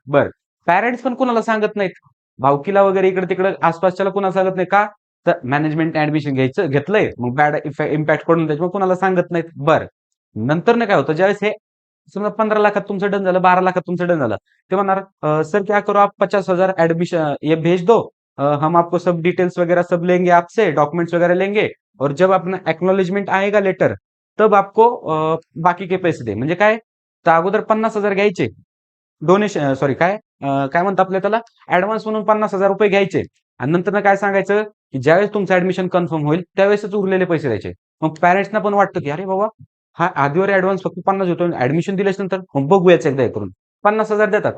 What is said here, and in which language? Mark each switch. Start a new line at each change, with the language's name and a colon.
Marathi: बरं, पॅरेंट्स पण कुणाला सांगत नाहीत. भावकीला वगैरे इकडे-तिकडे आसपासच्याला कुणाला सांगत नाही का? तर मॅनेजमेंट ॲडमिशन घेतलंय, मग बॅड इम्पॅक्ट पडून त्याच्यामुळे कुणाला सांगत नाहीत. बरं, नंतरनं काय होतं ज्यावेळेस हे समजा 15 लाखात तुमचं डन झालं, 12 लाखात तुमचं डन झालं. ते म्हणणार
Hindi: "सर क्या करो आप 50,000 एडमिशन ये भेज दो. हम आपको सब डिटेल्स वगैरह सब लेंगे आपसे, डॉक्यूमेंट्स वगैरह लेंगे और जब अपना एक्नॉलेजमेंट आएगा लेटर, तब आपको बाकी के पैसे दे."
Marathi: म्हणजे काय? तर अगोदर 50,000 घ्यायचे. डोनेशन सॉरी काय म्हणतात आपल्या त्याला ॲडव्हान्स म्हणून ₹50,000 घ्यायचे आणि नंतर काय सांगायचं, की ज्यावेळेस तुमचं ॲडमिशन कन्फर्म होईल, त्यावेळेसच उरलेले पैसे द्यायचे. मग पॅरेंट्सना पण वाटतं, की "अरे बाबा, हा आधीवर ॲडव्हान्स फक्त 50 देतोय, ॲडमिशन दिल्याच्या नंतर मग बघूयाच एकदा हे करून." 50,000 देतात.